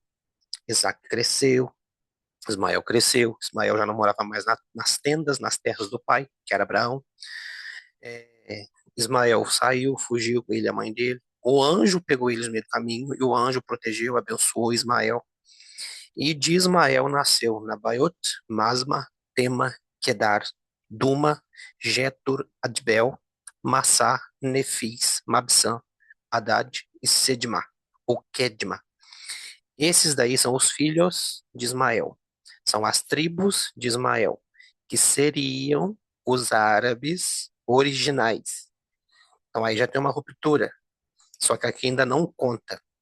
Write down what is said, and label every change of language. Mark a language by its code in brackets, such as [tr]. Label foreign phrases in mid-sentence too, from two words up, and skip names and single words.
[pt] Isaac cresceu, Ismael cresceu. Ismael já não morava mais nas tendas, nas terras do pai, que era Abraão. É, Ismael saiu, fugiu com ele, e a mãe dele. O anjo pegou eles no meio do caminho e o anjo protegeu, abençoou Ismael. E de Ismael nasceu Nabaiot, Masma, Tema, Kedar, Duma, Jetur, Adbel, Massá, Nefis, Mabsam, Hadad e Sedma, ou Kedma. Esses daí são os filhos de Ismael. São as tribos de Ismael, que seriam os árabes originais. Então aí já tem uma ruptura, só que aqui ainda não conta.